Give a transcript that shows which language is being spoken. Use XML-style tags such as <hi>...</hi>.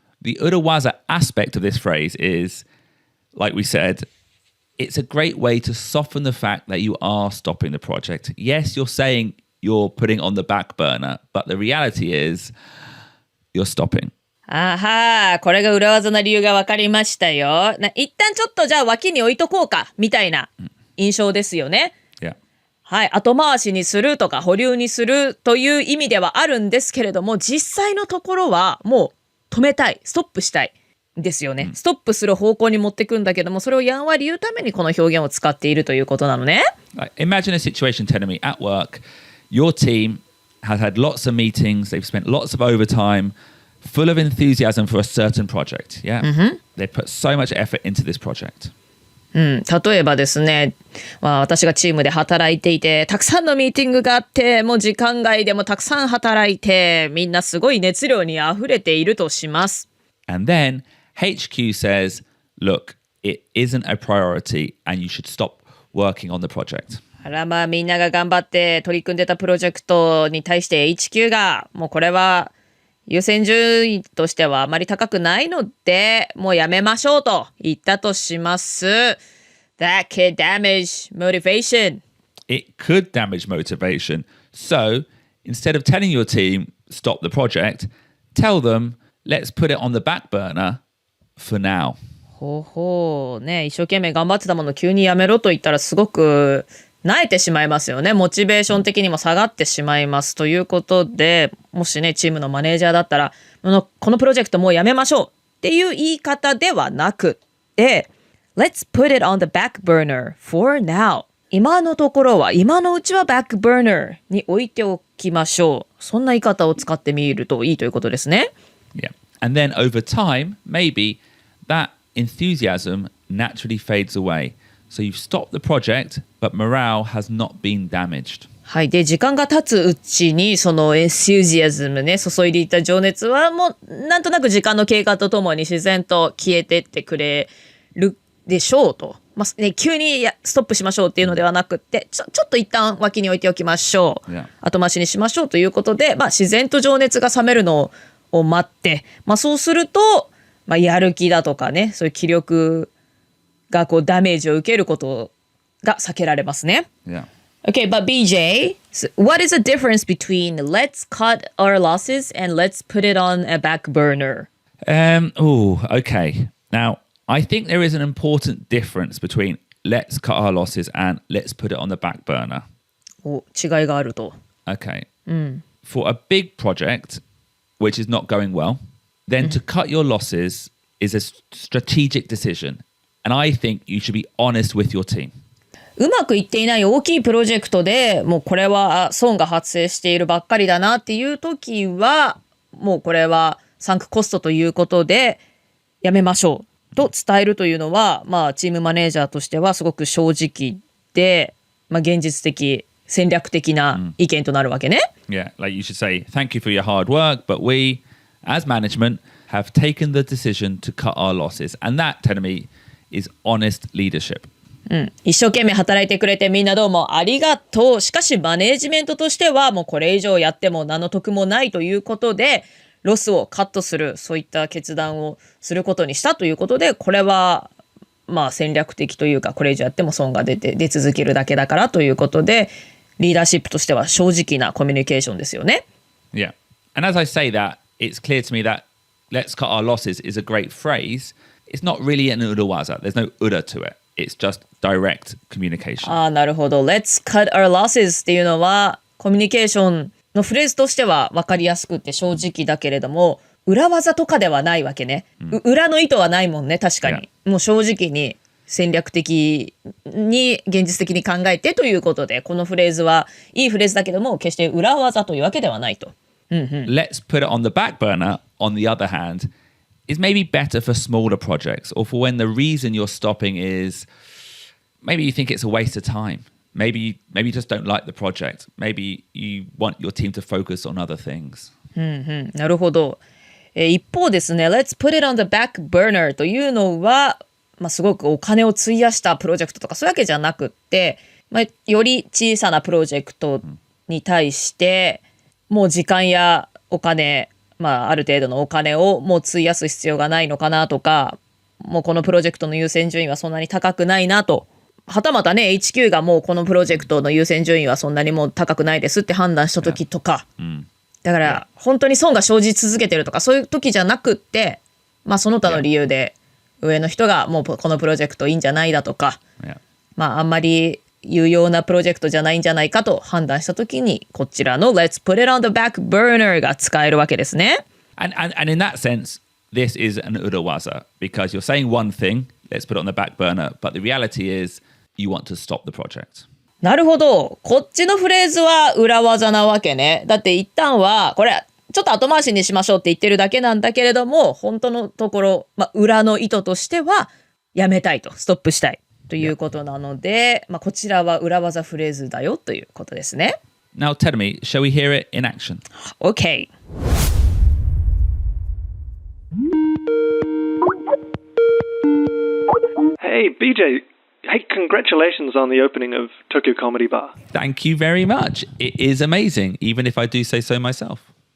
<en>The Urawaza aspect of this phrase is, like we said, it's a great way to soften the fact that you are stopping the project. Yes, you're saying you're putting on the back burner, but the reality is you're stopping.</en> <ja>あはー、これが裏技な理由が分かりましたよ。一旦ちょっとじゃあ脇に置いとこうかみたいな印象ですよね。</ja> <en>Yeah.</en> <ja>はい、後回しにするとか保留にするという意味ではあるんですけれども、実際のところはもう止めたい、ストップしたいですよね。ストップする方向に持ってくんだけども、それをやんわり言うためにこの表現を使っているということなのね。</ja> <en>Imagine a situation, Tenemi, at work. Your team has had lots of meetings. They've spent lots of overtime, full of enthusiasm for a certain project. Yeah, they put so much effort into this project.</en> <ja>例えばですね、私がチームで働いていて、たくさんのミーティングがあって、もう時間外でもたくさん働いて、みんなすごい熱量に溢れているとします。</ja> <en>And then HQ says, look, it isn't a priority and you should stop working on the project.</en> <ja>みんなが頑張って取り組んでたプロジェクトに対して HQ が、もうこれは優先順位としてはあまり高くないので、もうやめましょうと言ったとします。</ja> <en>That could damage motivation. It could damage motivation. So instead of telling your team, stop the project, tell them, let's put it on the back burner for now.</en> <ja>ね、一生懸命頑張ってたもの急にやめろと言ったらすごく萎えてしまいますよね。モチベーション的にも下がってしまいますということで、もしねチームのマネージャーだったらこのプロジェクトもうやめましょうっていう言い方ではなくて Let's put it on the back burner for now。今のところは今のうちはバックバーナーに置いておきましょう。そんな言い方を使ってみるといいということですね。</ja> <en>Yeah. And then over time, maybe that enthusiasm naturally fades away.So you've stopped the project, but morale has not been damaged.</en> <ja>はい。で、時間が経つうちに、そのエンスユジアズムね、注いでいた情熱はもう、なんとなく時間の経過とともに自然と消えてってくれるでしょうと。急にストップしましょうっていうのではなくって、ちょっと一旦脇に置いておきましょう。</ja> <en>Yeah.</en> <ja>後回しにしましょうということで、自然と情熱が冷めるのを待って、そうすると、やる気だとかね、そういう気力がダメージを受けることが避けられますね。</ja> <en>Yeah. Okay, but BJ, what is the difference between let's cut our losses and let's put it on a back burner? Okay. Now, I think there is an important difference between let's cut our losses and let's put it on the back burner.</en> <ja>違いがあると。</ja> <en>Okay. For a big project, which is not going well, then to cut your losses is a strategic decision.And I think you should be honest with your team.</en> <ja>うまくいっていない大きいプロジェクトでもうこれは損が発生しているばっかりだなっていう時はもうこれはサンクコストということでやめましょうと伝えるというのはチームマネージャーとしてはすごく正直で現実的戦略的な意見となるわけね。</ja> <en>Yeah, like you should say thank you for your hard work, but we as management have taken the decision to cut our losses, and that, tell me.is honest leadership.</en> <ja>一生懸命働いてくれてみんなどうもありがとう。しかしマネージメントとしてはもうこれ以上やっても何の得もないということでロスをカットするそういった決断をすることにしたということでこれは戦略的というかこれ以上やっても損が出続けるだけだからということでリーダーシップとしては正直なコミュニケーションですよね。</ja> <en>Yeah. And as I say that, it's clear to me that let's cut our losses is a great phrase.It's not really an urawaza. There's no ura to it. It's just direct communication.</en> <ja>なるほど。 Let's cut our losses っていうのはコミュニケーションのフレーズとしては分かりやすくて正直だけれども裏技とかではないわけね。裏の意図はないもんね。確かに。もう正直に戦略的に現実的に考えてということでこのフレーズはいいフレーズだけども決して裏技というわけではないと。</ja> <en>Let's put it on the back burner, on the other hand.is maybe better for smaller projects or for when the reason you're stopping is maybe you think it's a waste of time. Maybe you just don't like the project. Maybe you want your team to focus on other things.</en> <ja>なるほど。一方ですね、 Let's put it on the back burner というのは、すごくお金を費やしたプロジェクトとかそういうわけじゃなくって、より小さなプロジェクトに対してもう時間やお金ある程度のお金をもう費やす必要がないのかなとかもうこのプロジェクトの優先順位はそんなに高くないなとはたまたね HQ がもうこのプロジェクトの優先順位はそんなにもう高くないですって判断した時とか、だから本当に損が生じ続けてるとかそういう時じゃなくってその他の理由で上の人がもうこのプロジェクトいいんじゃないだとか、あんまり有用なプロジェクトじゃないんじゃないかと判断したときにこちらの Let's put it on the back burner が使えるわけですね。</ja> <en>And in that sense, this is an urawaza because you're saying one thing, let's put it on the back burner, but the reality is you want to stop the project.</en> <ja>なるほど。こっちのフレーズは裏技なわけね。だって一旦はこれちょっと後回しにしましょうって言ってるだけなんだけれども本当のところ、裏の意図としてはやめたいとストップしたいとということなので、こちらは裏技フレーズだよということですね。</ja> <en>Now tell me, shall we hear it in action? OK。 Hey, BJ. Hey, congratulations on the opening of Tokyo Comedy Bar. Thank you very much. It is amazing, even if I do say so myself.</en>